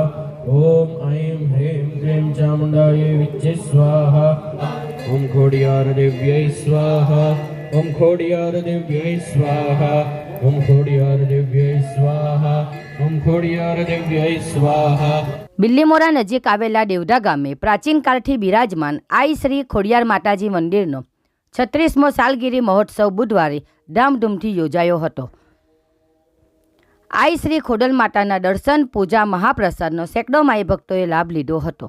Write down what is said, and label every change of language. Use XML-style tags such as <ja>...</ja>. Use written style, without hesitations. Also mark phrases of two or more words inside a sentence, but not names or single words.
<sa>ओम ऐं ह्रीं क्लीं चामुण्डायै विच्चे स्वाहा। ओम खोडियार देव्यै स्वाहा। ओम खोडियार देव्यै स्वाहा। ओम खोडियार देव्यै स्वाहा। ओम खोडियार देव्यै स्वाहा।</sa> <gu>બિલ્લીમોરા નજીક આવેલા દેવડા ગામે પ્રાચીન કાળથી બિરાજમાન આઈ શ્રી ખોડિયાર માતાજી મંદિરનો 36મો સાલગીરી મહોત્સવ બુધવારે ધામધૂમથી યોજાયો હતો। આઈ શ્રી ખોડલ માતાના દર્શન, પૂજા, મહાપ્રસાદનો સેંકડો માઈ ભક્તોએ લાભ લીધો હતો।</gu>